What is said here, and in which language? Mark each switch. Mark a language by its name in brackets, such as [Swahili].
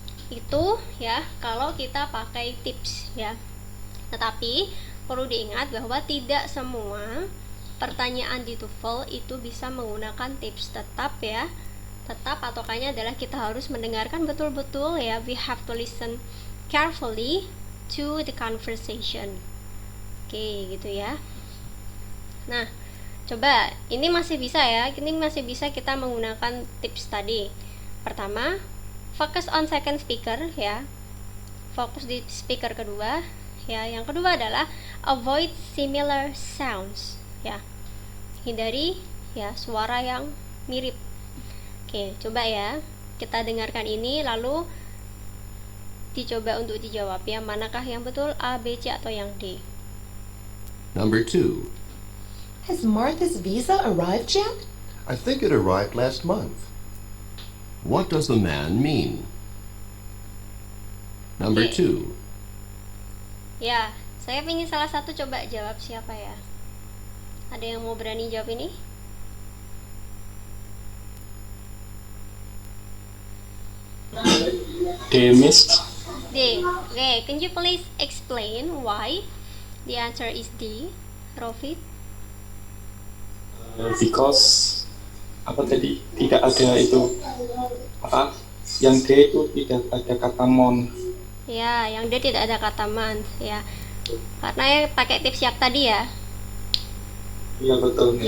[Indonesian] Itu ya kalau kita pakai tips ya. Tetapi perlu diingat bahwa tidak semua pertanyaan di TOEFL itu bisa menggunakan tips. Tetap ya, tetap patokannya adalah kita harus mendengarkan betul-betul ya. [English] We have to listen carefully to the conversation. [Indonesian] Oke, gitu ya. Nah, coba, ini masih bisa ya, ini masih bisa kita menggunakan tips tadi. Pertama, [English] focus on second speaker [Indonesian] ya, fokus di speaker kedua ya. Yang kedua adalah [English] avoid similar sounds [Indonesian] ya, hindari ya suara yang mirip. Oke, coba ya, kita dengarkan ini lalu dicoba untuk dijawab ya, manakah yang betul, A, B, C, atau yang D. [English] Number 2. Has Martha's visa arrived yet? I think it arrived last month. What does the man mean? Number 2. [Indonesian] Ya, saya ingin salah satu coba jawab siapa ya. Ada yang mau berani jawab ini? [English] Miss. D. Okay, can you please explain why the answer is D, Rofit? [Indonesian] Because apa tadi tidak ada itu apa yang D itu tidak ada kata mon. Ya, yang D tidak ada kata month ya. Karena ya pakai tips siap tadi ya. Iya betul, Miss.